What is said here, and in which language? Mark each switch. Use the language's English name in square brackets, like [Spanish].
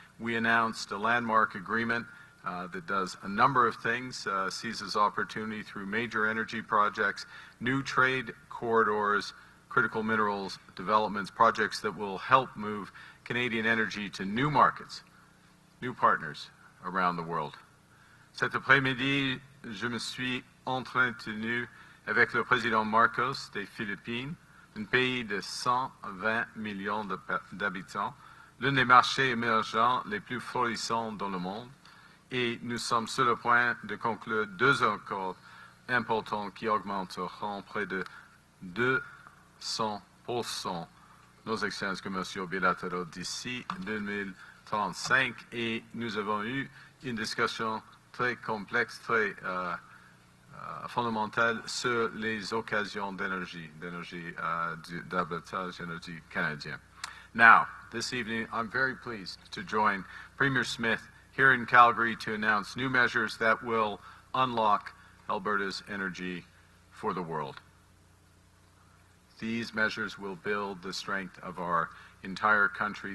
[English] We announced a landmark agreement that does a number of things, seizes opportunity through major energy projects, new trade corridors, critical minerals developments, projects that will help move Canadian energy to new markets, new partners around the world. [French] Cet après-midi, je me suis entretenu avec le président Marcos des Philippines, un pays de 120 millions d'habitants, l'un des marchés émergents les plus florissants dans le monde, et nous sommes sur le point de conclure deux accords importants qui augmenteront près de 200% nos échanges commerciaux bilatéraux d'ici 2035, et nous avons eu une discussion très complexe, très fondamentale sur les occasions d'énergie d'arbitrage énergie canadien. [English] Now, this evening, I'm very pleased to join Premier Smith here in Calgary to announce new measures that will unlock Alberta's energy for the world. These measures will build the strength of our entire country.